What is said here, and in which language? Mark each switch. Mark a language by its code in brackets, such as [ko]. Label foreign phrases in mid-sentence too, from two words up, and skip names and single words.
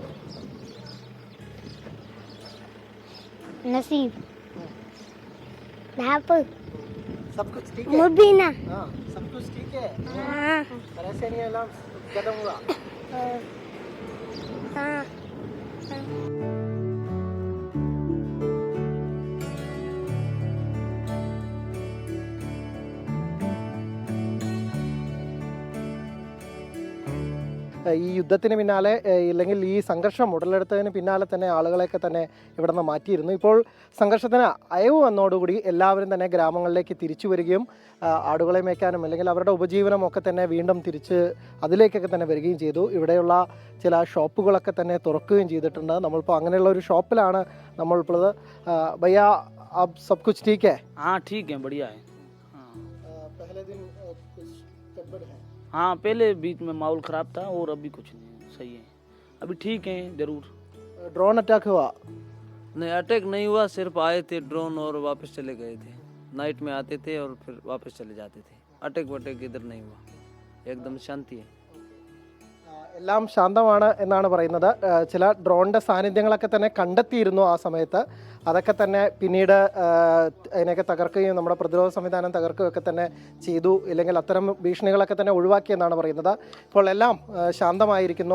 [hi] नसीब। नापुर। सब कुछ ठीक है? मुबीना। हाँ, सब कुछ ठीक है? हाँ। परेशानियाँ एല്ലാം खत्म हुआ? हाँ। [ml] ഈ യുദ്ധത്തിന് പിന്നാലെ ഇല്ലെങ്കിൽ ഈ സംഘർഷം ഉടലെടുത്തതിന് പിന്നാലെ തന്നെ ആളുകളെയൊക്കെ തന്നെ ഇവിടെ നിന്ന് മാറ്റിയിരുന്നു. ഇപ്പോൾ സംഘർഷത്തിന് അയവ് വന്നതോടുകൂടി എല്ലാവരും തന്നെ ഗ്രാമങ്ങളിലേക്ക് തിരിച്ചു വരികയും ആടുകളെ മേയ്ക്കാനും അല്ലെങ്കിൽ അവരുടെ ഉപജീവനമൊക്കെ തന്നെ വീണ്ടും തിരിച്ച് അതിലേക്കൊക്കെ തന്നെ വരികയും ചെയ്തു. ഇവിടെയുള്ള ചില ഷോപ്പുകളൊക്കെ തന്നെ തുറക്കുകയും ചെയ്തിട്ടുണ്ട്. നമ്മളിപ്പോൾ അങ്ങനെയുള്ള ഒരു ഷോപ്പിലാണ് നമ്മളിപ്പോൾ. [hi] भैया अब सब कुछ ठीक है? हाँ ठीक है, बढ़िया है। पहले दिन कुछ गड़बड़ है? हाँ, पहले बीच में माहौल ख़राब था और अभी कुछ नहीं है, सही है, अभी ठीक है। ज़रूर ड्रोन अटैक हुआ? नहीं, अटैक नहीं हुआ, सिर्फ आए थे ड्रोन और वापस चले गए थे। नाइट में आते थे और फिर वापस चले जाते थे। अटैक वटैक इधर नहीं हुआ, एकदम शांति है। [ml] എല്ലാം ശാന്തമാണ് എന്നാണ് പറയുന്നത്. ചില ഡ്രോണിൻ്റെ സാന്നിധ്യങ്ങളൊക്കെ തന്നെ കണ്ടെത്തിയിരുന്നു ആ സമയത്ത്. അതൊക്കെ തന്നെ പിന്നീട് അതിനെയൊക്കെ തകർക്കുകയും നമ്മുടെ പ്രതിരോധ സംവിധാനം തകർക്കുകയൊക്കെ തന്നെ ചെയ്തു. ഇല്ലെങ്കിൽ അത്തരം ഭീഷണികളൊക്കെ തന്നെ ഒഴിവാക്കിയെന്നാണ് പറയുന്നത്. ഇപ്പോൾ എല്ലാം ശാന്തമായിരിക്കുന്നു.